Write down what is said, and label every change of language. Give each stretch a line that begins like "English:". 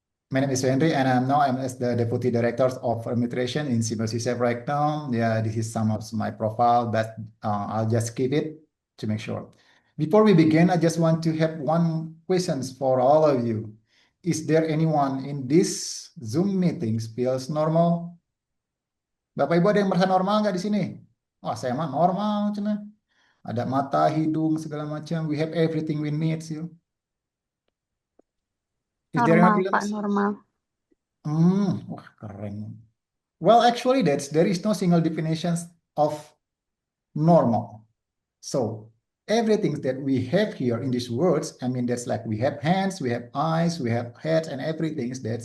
English: My name is Suhendri, and I'm as the Deputy Director of Administration in CISEP right now. Yeah, this is some of my profile, but I'll just keep it to make sure. Before we begin, I just want to have one questions for all of you. Is there anyone in this Zoom meetings feels normal?
Indonesian: Bapak Ibu ada yang merasa normal nggak di sini? Oh, saya mah normal, cina. Ada mata, hidung, segala macam.
English: We have everything we need, you. Is there anyone
Indonesian: Normal, Pak.
English: feels?
Indonesian: Normal. Wah, keren.
English: Well, actually, there is no single definition of normal. So everything that we have here in these words, I mean, that's like we have hands, we have eyes, we have heads, and everything.